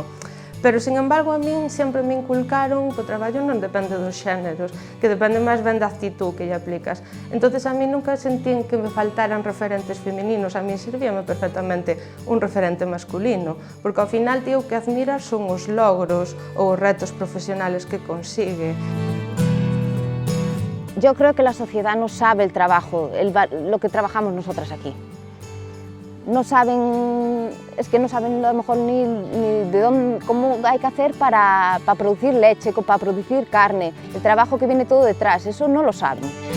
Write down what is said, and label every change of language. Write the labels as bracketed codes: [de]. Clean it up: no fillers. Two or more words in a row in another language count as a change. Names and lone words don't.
[gl] Pero, [es] sin embargo, [gl] a min sempre me inculcaron que o traballo non depende dos xéneros, que depende máis ben da actitud que lle aplicas. Entonces, a min nunca sentín que me faltaran referentes femininos, a min servíame perfectamente un referente masculino, porque ao final tío que admiras son os logros ou os retos profesionales que consigue. [es] Yo creo que la sociedad no sabe el trabajo, lo que trabajamos nosotras aquí. No saben, es que no saben a lo mejor ni de dónde, cómo hay que hacer para producir leche, para producir carne, el trabajo que viene todo detrás, eso no lo saben.